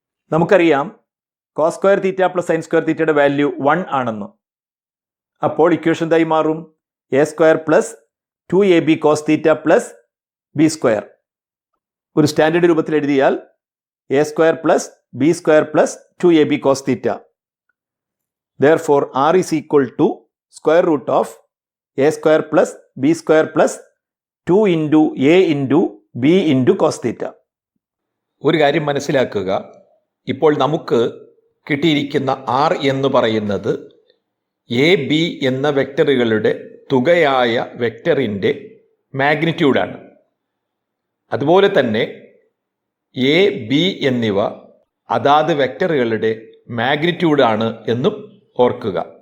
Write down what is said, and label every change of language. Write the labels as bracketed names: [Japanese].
[Malayalam] നമുക്കറിയാം cos square theta plus sine square തീറ്റയുടെ value 1 ആണെന്ന്. അപ്പോൾ ഇക്വേഷൻ എന്തായി മാറും. [English] A square plus 2ab cos theta plus b square. [Malayalam] ഒരു സ്റ്റാൻഡേർഡ് രൂപത്തിൽ എഴുതിയാൽ [English] A square plus b square plus 2ab cos theta. Therefore, r is equal to square root of a square plus b square plus 2 into a into b into cos theta. [Malayalam] ഒരു കാര്യം മനസ്സിലാക്കുക. ഇപ്പോൾ നമുക്ക് കിട്ടിയിരിക്കുന്ന r എന്ന് പറയുന്നത് A B എന്ന വെക്ടറുകളുടെ തുകയായ വെക്ടറിൻ്റെ മാഗ്നിറ്റ്യൂഡാണ്. അതുപോലെ തന്നെ എ ബി എന്നിവ അതാത് വെക്ടറുകളുടെ മാഗ്നിറ്റ്യൂഡാണ് എന്നും ഓർക്കുക.